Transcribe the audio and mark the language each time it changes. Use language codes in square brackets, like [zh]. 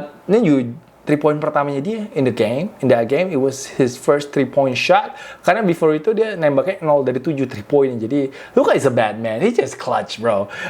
[id] Ini juga 3-point pertamanya dia [en] in that game, it was his first 3-point shot. [id] Karena before itu dia nembaknya 0 dari 7 3-point. Jadi [en] Luka is a bad man, he just clutch, bro.